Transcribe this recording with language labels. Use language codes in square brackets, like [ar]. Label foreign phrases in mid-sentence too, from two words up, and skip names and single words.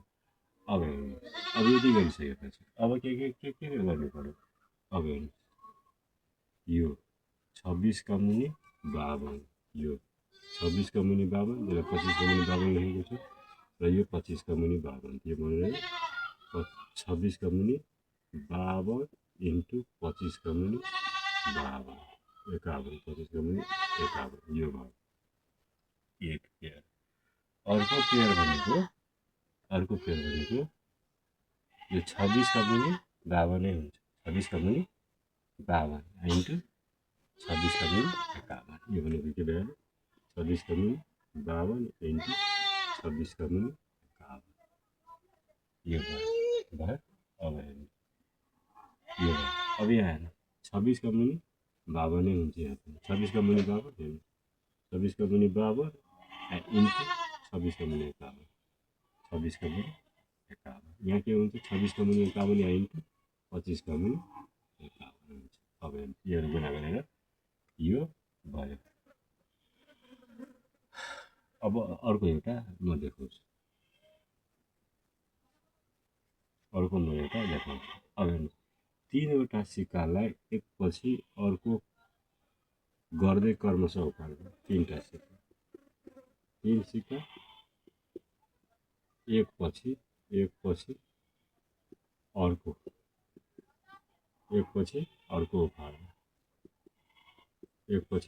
[ne] अब यदि गरिसकेपछि अब के गर्नु पर्यो अब हेर्नुहोस् यो 26 का मुनि 52 यो 26 का मुनि 52 यसलाई 25 का मुनि 52 लेखेको छु र यो 25 का मुनि 52 यो भनेर 26 का मुनि 52 इन्टु 25 का मुनि 52 51 25 का मुनि 51 यो भयो एक पेयर अर्को पेयर भनेको यो 26 का मुनि 52 नै हुन्छ 26 का मुनि 52 इन्टु 26 का मुनि 51 यो भनेको के भयो 26 का मुनि 52 इन्टु 26 का मुनि 51 यो भयो अब हेर्नु यो भयो अब यहाँ हेर्नु 26 का मुनि 52 नै हुन्छ यहाँ 26 का मुनि 52 हेर्नु 26 का मुनि 52 इन्टु 26 का मुनि 51 26 का मुनि 51 यहाँ के हुन्छ 26 का मुनि 51 यहाँ इन्टु 25 का मुनि 51 हुन्छ अब हेर्नु गुणा गरेर यो भयो अब अर्को एउटा म देखाउँछु अब हेर्नु तीनवटा सिक्कालाई एकपछि अर्को गर्दै क्रमशः उकाल्नु तीनटा सिक्का तीन सिक्का एकपछि अर्को उखाल्नु एकपछि